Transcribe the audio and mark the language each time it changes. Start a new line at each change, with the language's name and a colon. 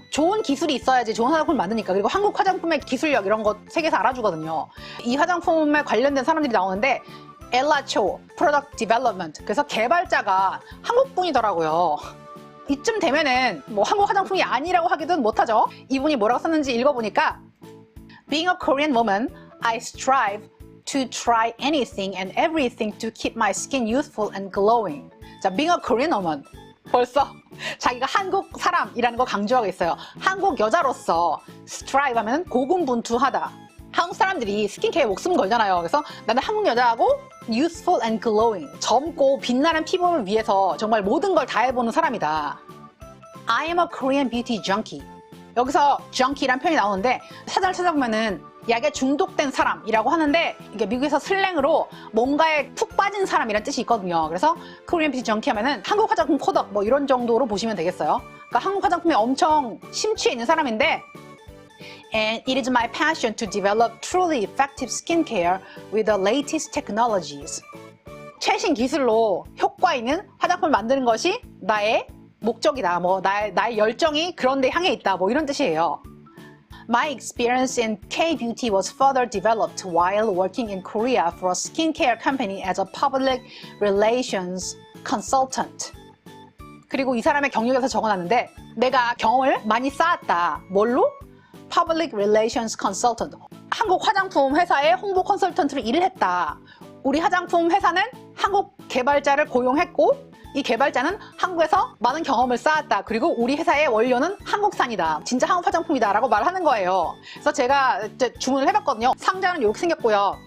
Korean: 좋은 기술이 있어야지 좋은 화장품을 만드니까. 그리고 한국 화장품의 기술력 이런 거 세계에서 알아주거든요. 이 화장품에 관련된 사람들이 나오는데 엘라초 프로덕트 디벨롭먼트 그래서 개발자가 한국분이더라고요. 이쯤 되면은 뭐 한국 화장품이 아니라고 하기도 못하죠. 이분이 뭐라고 썼는지 읽어보니까
English: Being a Korean woman, I strive to try anything and everything to keep my skin youthful and glowing. 자, being a Korean woman.
Korean: 벌써 자기가 한국 사람이라는 거 강조하고 있어요. 한국 여자로서 strive 하면 고군분투하다. 한국 사람들이 스킨케어에 목숨 걸잖아요. 그래서 나는 한국 여자하고
English: youthful and glowing.
Korean: 젊고 빛나는 피부를 위해서 정말 모든 걸 다 해보는 사람이다.
English: I am a Korean beauty junkie.
Korean: 여기서 junkie란 표현이 나오는데 사전을 찾아보면은 약에 중독된 사람이라고 하는데 이게 미국에서 슬랭으로 뭔가에 푹 빠진 사람이란 뜻이 있거든요. 그래서
English: Korean beauty junkie
Korean: 하면은 한국 화장품 코덕 뭐 이런 정도로 보시면 되겠어요. 그러니까 한국 화장품에 엄청 심취해 있는 사람인데
English: And it is my passion to develop truly effective skincare with the latest technologies.
Korean: 최신 기술로 효과 있는 화장품을 만드는 것이 나의 목적이다. 뭐 나의 열정이 그런 데 향해 있다. 뭐 이런 뜻이에요.
English: My experience in K-beauty was further developed while working in Korea for a skincare company as a public relations consultant.
Korean: 그리고 이 사람의 경력에서 적어놨는데 내가 경험을 많이 쌓았다. 뭘로?
English: Public relations consultant.
Korean: 한국 화장품 회사의 홍보 컨설턴트로 일을 했다. 우리 화장품 회사는 한국 개발자를 고용했고 이 개발자는 한국에서 많은 경험을 쌓았다. 그리고 우리 회사의 원료는 한국산이다. 진짜 한국 화장품이다 라고 말하는 거예요. 그래서 제가 이제 주문을 해봤거든요. 상자는 이렇게 생겼고요.